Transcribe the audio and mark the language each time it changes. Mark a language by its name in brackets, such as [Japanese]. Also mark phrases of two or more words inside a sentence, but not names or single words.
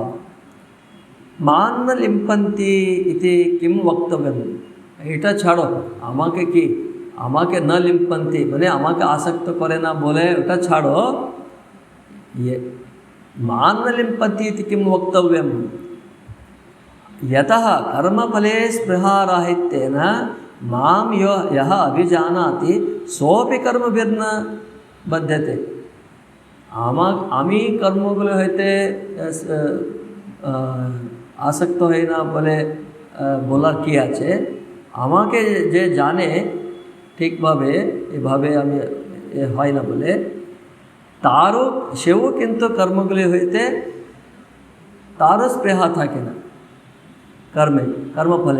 [Sanskrit] মান্ন লিম্পন্তি ইতি কিম বক্তব্যম, [Bangla] এটা ছাড়ো, আমাকে না লিম্পন্তি মানে আমাকে আসক্ত করে না বলে ওটা ছাড়ো। [Sanskrit] মান্ন লিম্পন্তি ইতি কিম বক্তব্যম यतः कर्मफले स्पृहाराहित्येन मां यः अभिजानाति सोऽपि कर्मभिर्न बध्यते। [Bangla] আমি কর্মগুলো হইতে আসক্ত হই না বলে বলার কি আছে? আমাকে যে জানে ঠিকভাবে, এভাবে আমি হয় না বলে, সেও কিন্তু কর্মগুলি হইতে তারও স্পৃহা থাকে না কর্মফলে।